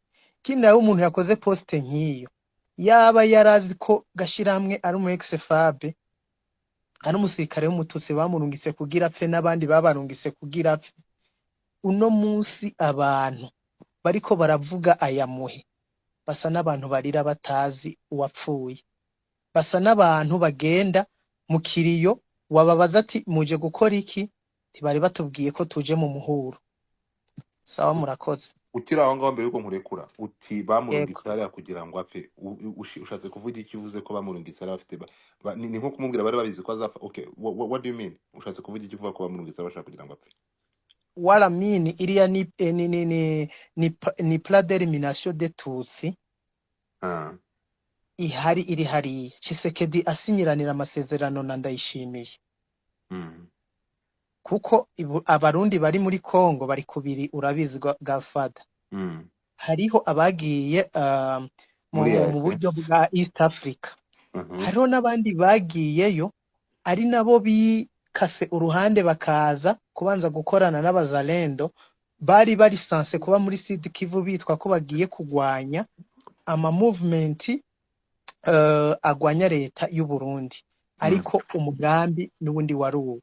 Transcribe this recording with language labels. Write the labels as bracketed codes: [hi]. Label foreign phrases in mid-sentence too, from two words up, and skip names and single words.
[rn] Kindi nawe umuntu yakoze poste nkiyo yaba yarazi ko gashira hamwe ari umu ex-FAB ari umusirikare w'umututsi bamurungitse kugira apfe n'abandi babarungitse kugira apfe. Uno munsi abantu bariko baravuga aya muhe basa n'abantu barira batazi uwapfuye, basa n'abantu bagenda mu kiriyo wababaza ati muje gukora iki, tibari batubwiye ko tuje mu muhuro. Sawa murakoze. Ukira aho ngaho mbere yuko nkurekura uti bamurungitse hariya kugira ngo apfe, ushatse kuvuga iki uvuze ko bamurungitse hariya bafite ni nko kumubwira bari babizi ko azapfa? [en] Okay, what do you mean? [rn] Ushatse kuvuga iki uvuga ko bamurungitse bashaka kugira ngo apfe? Wala mini iriya ni [fr] plan d'elimination des Tutsi [rn] ihari iri hariya. Tshisekedi asinyiranira amasezerano na Ndayishimiye kuko abarundi bari muri Kongo bari kubiri urabizi gafada. Hariho abagiye mu buryo bwa East Africa, hariho n'abandi bagiyeyo ari nabo bikase uruhande bakaza kubanza gukorana n'abazalendo bari sanse kuba muri Sud Kivu bitwa ko bagiye kugwanya ama movement agwanya leta y'u Burundi, ariko umugambi n'ubundi waruwo.